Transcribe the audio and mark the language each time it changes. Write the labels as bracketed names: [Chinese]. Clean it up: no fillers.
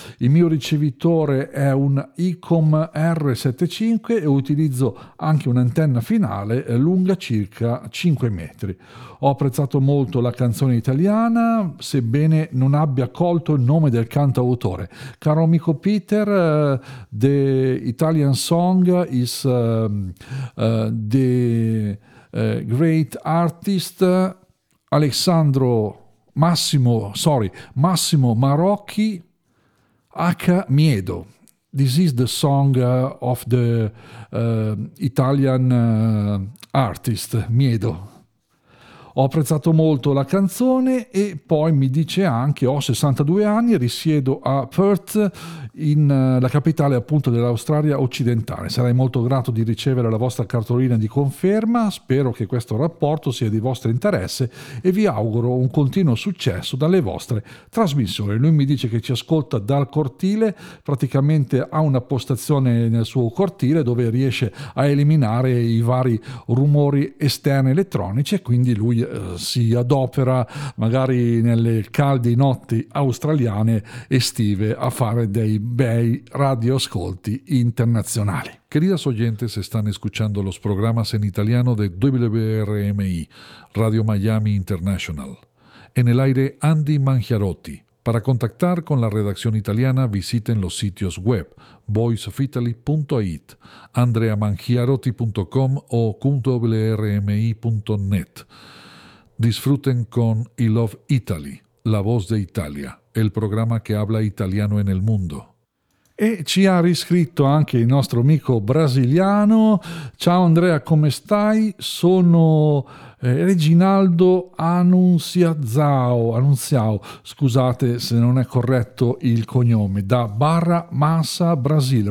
[Italian] Il mio ricevitore è un ICOM R75 e utilizzo anche un'antenna finale lunga circa 5 metri. Ho apprezzato molto la canzone italiana, sebbene non abbia colto il nome del cantautore. Caro amico [English] Peter, The Italian Song is the great artist Massimo Marocchi H. Miedo. This is the song of the Italian artist Miedo. [Italian] Ho apprezzato molto la canzone. E poi mi dice anche: ho 62 anni e risiedo a Perth, in la capitale appunto dell'Australia occidentale. Sarei molto grato di ricevere la vostra cartolina di conferma. Spero che questo rapporto sia di vostro interesse e vi auguro un continuo successo dalle vostre trasmissioni. Lui mi dice che ci ascolta dal cortile, praticamente ha una postazione nel suo cortile dove riesce a eliminare i vari rumori esterni elettronici, e quindi lui si adopera magari nelle calde notti australiane estive a fare dei bei radioascolti internazionali. [Spanish] Querida oyente, se están escuchando los programas en italiano de WRMI, Radio Miami International. En el aire, Andy Mangiarotti. Para contactar con la redacción italiana, visiten los sitios web voiceofitaly.it, andreamangiarotti.com o .wrmi.net. Disfruten con I Love Italy, la voz de Italia, el programa que habla italiano en el mundo. [Italian] E ci ha riscritto anche il nostro amico brasiliano. Ciao Andrea, come stai? Sono Reginaldo Anunziao, scusate se non è corretto il cognome, da Barra Mansa, Brasile.